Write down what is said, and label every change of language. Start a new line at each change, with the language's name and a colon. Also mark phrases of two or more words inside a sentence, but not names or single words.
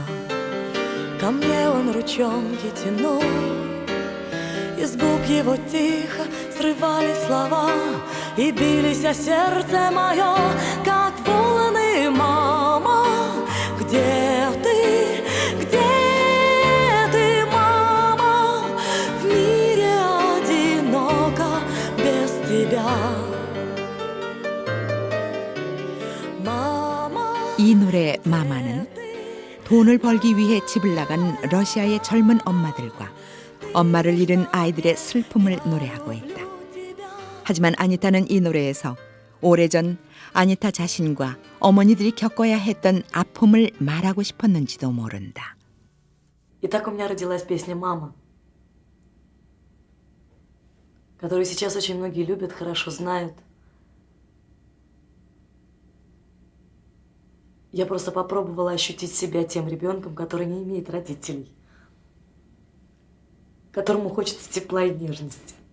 Russian: Ко мне он ручонки тянул, из губ его тихо срывали слова и бились о сердце мое, как волны. Мама, где ты, мама? В мире одиноко без тебя.
Korean: 이 노래 마마는 돈을 벌기 위해 집을 나간 러시아의 젊은 엄마들과 엄마를 잃은 아이들의 슬픔을 노래하고 있다. 하지만 아니타는 이 노래에서 오래전 아니타 자신과 어머니들이 겪어야 했던 아픔을 말하고 싶었는지도 모른다.
Russian: И так у меня родилась песня «Мама». которую сейчас очень многие любят, хорошо знают. Я просто попробовала ощутить себя тем ребенком, который не имеет родителей, которому хочется тепла и нежности.